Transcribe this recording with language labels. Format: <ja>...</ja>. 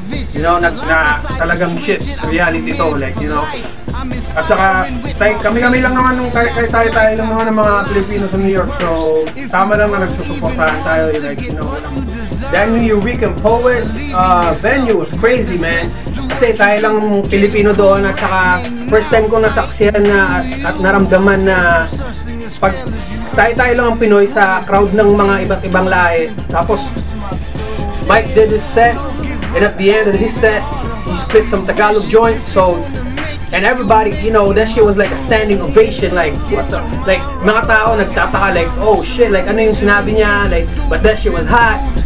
<en>You know, talagang shit, reality to, like, you know.</en> <tl>At saka, kami lang naman nung tayo lang naman ng mga Pilipino sa New York, so tama lang na nagsusuportahan tayo,</tl> <en>like, you know. That New Eurekan Poet venue was crazy, man.</en> <tl>Kasi tayo lang Pilipino doon, at saka first time ko nasaksihan na at naramdaman na pag tayo lang ang Pinoy sa crowd ng mga iba't ibang lahi.</tl> <en>Tapos Mike did his set, and at the end of his set, he split some Tagalog joint, so and everybody, you know, that shit was like a standing ovation, like, what the, like,</en> <tl>mga tao nagtataka,</tl> <en>like, oh shit, like,</en> <tl>ano yung sinabi niya,</tl> <en>like, but that shit was hot,</en>